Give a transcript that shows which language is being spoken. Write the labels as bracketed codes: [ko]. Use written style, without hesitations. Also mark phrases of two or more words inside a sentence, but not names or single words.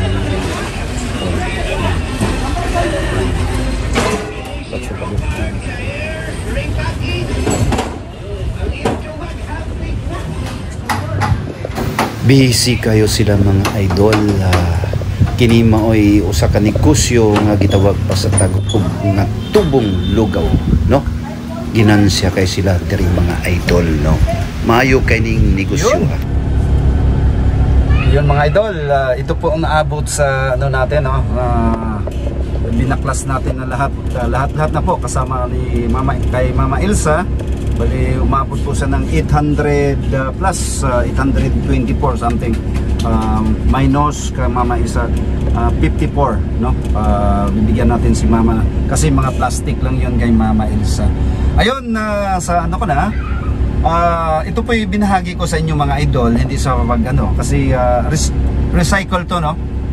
[ceb] busy kayo sila mga idol. Kini maoy usa ka negosyo nga gitawag pa sa Tagalog nga tubong lugaw no. Ginansya kay sila diri mga idol no. Maayo kay ning negosyo ha. [tl] Yun mga idol, ito po ang naabot sa ano natin no. Binaklas natin na lahat na po kasama ni Mama Elsa. Bali umabot po siya ng 800 plus 824 something. Minus ka Mama Elsa 54 no. Bibigyan natin si Mama kasi mga plastic lang yun kay Mama Elsa. Ayun sa ano ko na ito po yung binahagi ko sa inyo mga idol, hindi sa pag ano kasi recycle to no.